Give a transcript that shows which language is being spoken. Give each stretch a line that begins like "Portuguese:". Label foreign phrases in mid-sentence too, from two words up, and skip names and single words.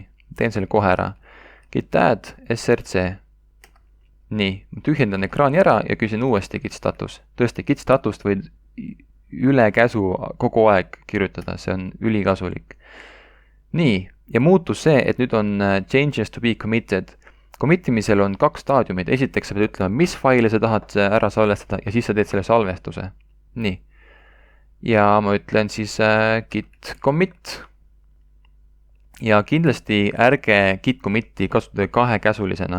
Estonian: Teen selle kohe ära.
English: Git add src.
Estonian: Nii, ma tühjendan ekraani ära ja küsin uuesti
English: git status.
Estonian: Tõesti,
English: git statust
Estonian: võid üle käsu kogu aeg kirjutada, see on ülikasulik. Nii, ja muutus see, et nüüd on
English: changes to be committed.
Estonian: Committimisel on 2 staadiumid. Esiteks sa pead ütlema, mis faile sa tahad ära salvestada ja siis sa teed selle salvestuse. Nii. Ja ma ütlen siis
English: git commit.
Estonian: Ja kindlasti ärge
English: git committi
Estonian: kasutada 2-käsulisena.